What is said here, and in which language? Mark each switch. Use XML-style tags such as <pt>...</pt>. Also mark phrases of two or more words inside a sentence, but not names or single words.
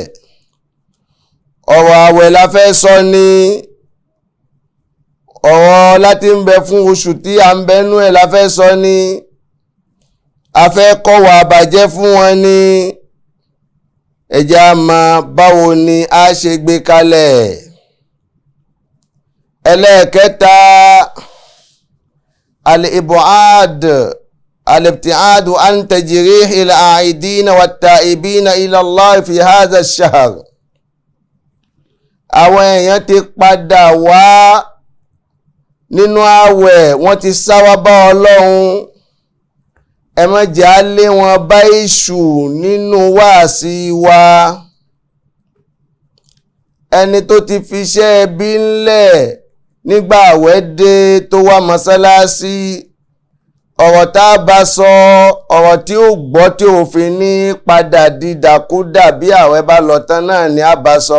<yo>Ọ̀rọ̀ àwẹ̀ la fẹ́ sọ ní, ọ̀rọ̀ láti ń bẹ fún oṣù tí a ń bẹnú ẹ̀ la fẹ́ sọ ní, a fẹ́ kọ́wọ́ àbàjẹ́ fún wọn ní, ẹjá mọ̀ báwo ni a ṣe gbé kalẹ̀. Ẹlẹ́ẹ̀kẹta,</yo> <ar>al-ib'ad الابتعاد عن تجريح العائدين والتائبين إلى الله في هذا الشهر.</ar> <yo>àwọn èèyàn ti padà wá nínú àwẹ̀ wọ́n ti sáwá bá Ọlọ́run, ẹ má jẹ́ á lé wọn bá èṣù nínú wáàsí wa. ẹni tó ti fi iṣẹ́ ẹbí ńlẹ̀ nígbà àwẹ̀ dé tó wá mọ́sálásí, ọ̀rọ̀ tá a bá sọ, ọ̀rọ̀ tí ó gbọ́ tí ò fi ní padà dídàkúdà bí àwẹ̀ bá lọ tán náà ni a bá sọ.</yo>